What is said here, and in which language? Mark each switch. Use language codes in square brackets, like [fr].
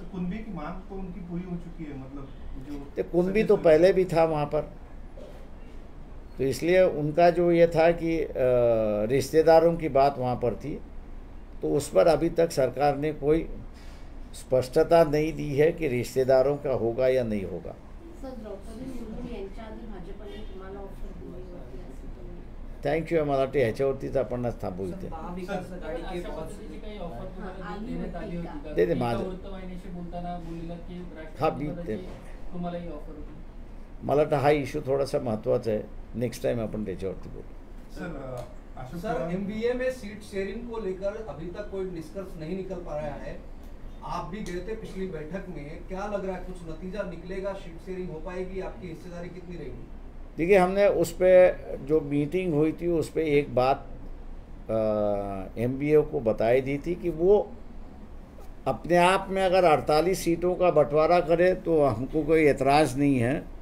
[hi] कुंभी की मांग तो उनकी पूरी हो चुकी है, मतलब जो कुंभी तो पहले भी था वहाँ पर, तो इसलिए उनका जो ये था कि रिश्तेदारों की बात वहाँ पर थी, तो उस पर अभी तक सरकार ने कोई स्पष्टता नहीं दी है कि रिश्तेदारों का होगा या नहीं होगा। [mr] सर, द्रौपदी मुर्मू यांच्या आधी भाजपने तुम्हाला ऑफर दिली होती असं तुम्ही [en] Thank you. [mr] मला वाटते ह्याच्यावरतीच आपण थांबू इथे. [hi] महाविकास आघाडी के पक्ष से [mr] काही ऑफर तुम्हाला देण्यात आली होती का? दे माझं वृत्तवाहिनीशी बोलताना बोललेला की हा, मी राष्ट्रपती तुम्हाला ही ऑफर होती. मला वाटतं हा इश्यू थोडासा महत्त्वाचा आहे. नेक्स्ट टाइम अपन त्याच्यावरती बोलू. [hi] सर, एमबीए में सीट शेयरिंग को लेकर अभी तक कोई निष्कर्ष नहीं निकल पा रहा है। आप भी गए थे पिछली बैठक में, क्या लग रहा है कुछ नतीजा निकलेगा? सीट शेयरिंग हो पाएगी? आपकी हिस्सेदारी कितनी रहेगी? देखिए, हमने उस पर जो मीटिंग हुई थी उस पर एक बात एमबीए को बताई दी थी कि वो अपने आप में अगर 48 सीटों का बंटवारा करे तो हमको कोई एतराज़ नहीं है।